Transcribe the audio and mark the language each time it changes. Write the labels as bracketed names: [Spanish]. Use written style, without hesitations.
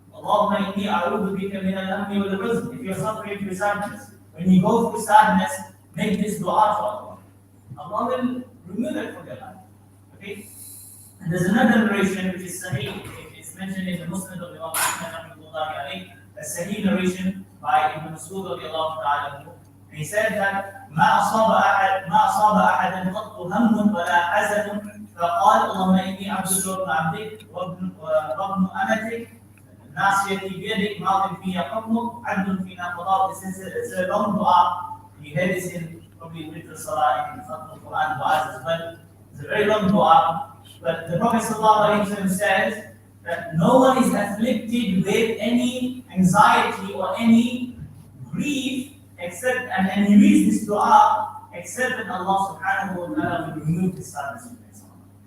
[Arabic] Allahumma inni a'udhu bika min al-hammi wal-huzn. [English] If you're suffering through sadness, when you go through sadness, make this dua to Allah. Allah will remove it from your life. Okay? And there's another narration which is Sahih. It's mentioned in the Muslim of Imam Ahmad, a Sahih narration by Ibn Mas'ud radiallahu ta'ala. He said that [Arabic] ما أصاب أحدا قط هم ولا حزن فقال اللهم إني عبدك وابن عبدك وابن أمتك ناصيتي بيدك ماض في حكمك عدل فينا قضاء. [English] It's a long dua. You hear this in probably Little Salah in the Quran du'as as well. It's a very long dua. But the Prophet ﷺ says that no one is afflicted with any anxiety or any grief except, and he reads this dua, except that Allah subhanahu wa ta'ala will remove this sadness from his heart.